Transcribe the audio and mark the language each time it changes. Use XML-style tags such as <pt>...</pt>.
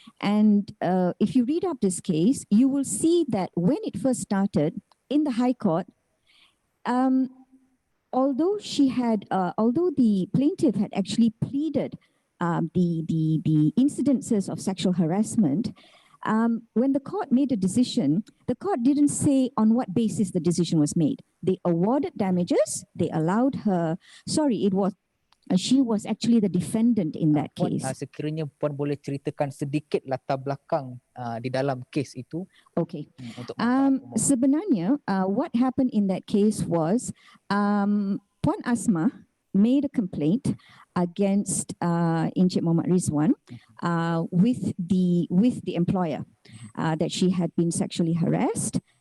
<en>And if you read up this case, you will see that when it first started in the High Court, although the plaintiff had actually pleaded the incidences of sexual harassment, when the court made a decision, the court didn't say on what basis the decision was made. They awarded damages. They allowed her. She was actually the defendant in that case.</en> <ms>Sekiranya Puan boleh ceritakan sedikit latar belakang di dalam kes itu.</ms> <en>Okay.</en> <ms>Sebenarnya,</ms> <en>what happened in that case was Puan Asma made a complaint against Encik Muhammad Rizwan with the employer that she had been sexually harassed.</en>